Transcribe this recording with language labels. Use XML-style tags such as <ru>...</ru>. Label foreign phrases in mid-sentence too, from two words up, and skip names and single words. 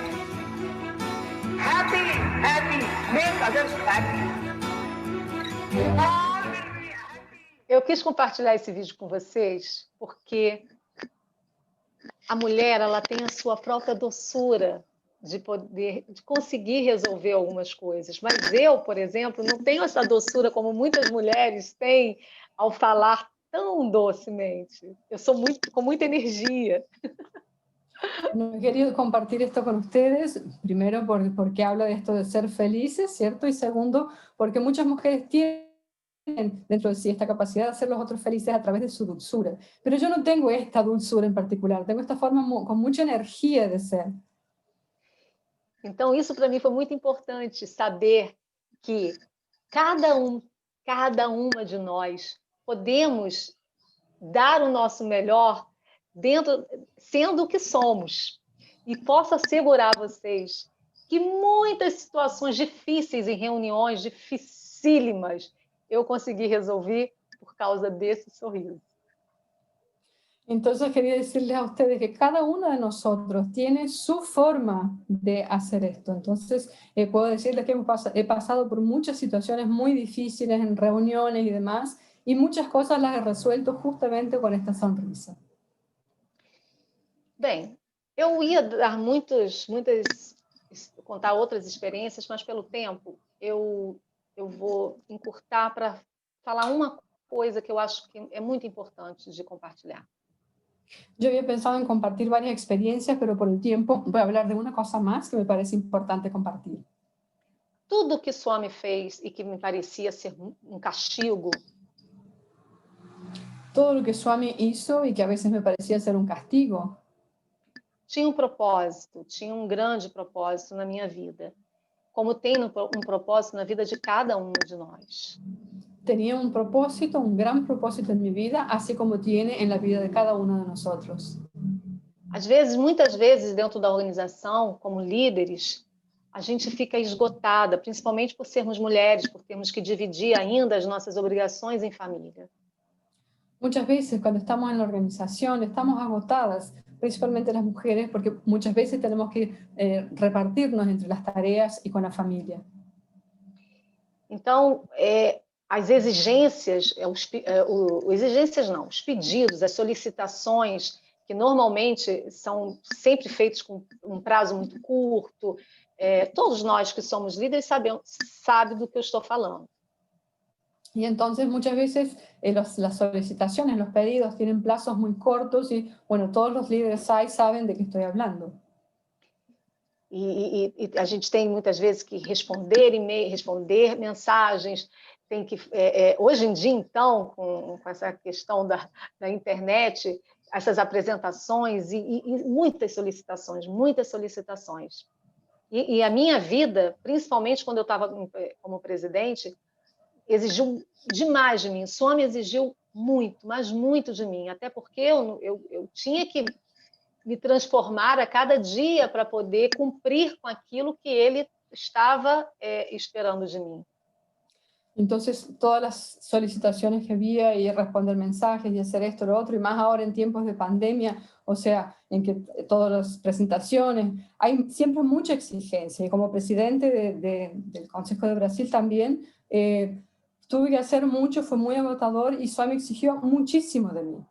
<en>Happy, happy, make others happy. All will be happy.</en> <pt>Eu quis compartilhar esse vídeo com vocês porque a mulher, ela tem a sua própria doçura. de conseguir resolver algumas coisas. Mas eu, por exemplo, não tenho essa doçura como muitas mulheres têm ao falar tão docemente. Eu sou com muita energia.</pt> <es>No, he querido compartir esto con ustedes, primero porque habla de esto de ser felices, ¿cierto? Y segundo, porque muchas mujeres tienen dentro de sí esta capacidad de hacer los otros felices a través de su dulzura. Pero yo no tengo esta dulzura en particular, tengo esta forma con mucha energía de ser.</es> <pt>Então, isso para mim foi muito importante, saber que cada uma de nós podemos dar o nosso melhor sendo o que somos. E posso assegurar a vocês que muitas situações difíceis em reuniões dificílimas eu consegui resolver por causa desse sorriso.</pt> <es>Entonces quería decirles a ustedes que cada uno de nosotros tiene su forma de hacer esto. Entonces puedo decirles que he pasado por muchas situaciones muy difíciles en reuniones y demás, y muchas cosas las he resuelto justamente con esta sonrisa.</es> <pt>Bem, eu ia dar contar outras experiências, mas pelo tempo eu vou encurtar para falar uma coisa que eu acho que é muito importante de compartilhar.</pt> <es>Yo había pensado en compartir varias experiencias, pero por el tiempo voy a hablar de una cosa más que me parece importante compartir.</es> <pt>Tudo que Swami fez e que me parecia ser castigo.</pt> <es>Todo lo que Swami hizo y que a veces me parecía ser un castigo.</es> <pt>Tinha propósito, tinha grande propósito na minha vida, como tem propósito na vida de cada um de nós.</pt> <es>Tenía un propósito, un gran propósito en mi vida, así como tiene en la vida de cada uno de nosotros.</es> <pt>Muitas vezes, dentro da organização, como líderes, a gente fica esgotada, principalmente por sermos mulheres, por termos que dividir ainda as nossas obrigações em família.</pt> <es>Muchas veces cuando estamos en la organización estamos agotadas, principalmente las mujeres, porque muchas veces tenemos que repartirnos entre las tareas y con la familia.</es> <pt>Então, as exigências, os pedidos, as solicitações, que normalmente são sempre feitos com um prazo muito curto, todos nós que somos líderes sabem do que eu estou falando.</pt> <es>Y entonces muchas veces las solicitaciones, los pedidos tienen plazos muy cortos y, bueno, todos los líderes saben de qué estoy hablando.</es> <pt>E a gente tem muitas vezes que responder e-mail, responder mensagens, tem que hoje em dia então com essa questão da internet, essas apresentações e muitas solicitações. E a minha vida, principalmente quando eu estava como presidente, exigiu demais de mim. Swami exigiu muito, mas muito de mim, até porque eu tinha que me transformar a cada dia para poder cumprir com aquilo que ele estava esperando de mim.</pt> <es>Entonces, todas las solicitaciones que había y responder mensajes y hacer esto, lo otro, y más ahora en tiempos de pandemia, o sea, en que todas las presentaciones, hay siempre mucha exigencia. Y como presidente del Consejo de Brasil también, tuve que hacer mucho, fue muy agotador y Swami exigió muchísimo de mí.</es>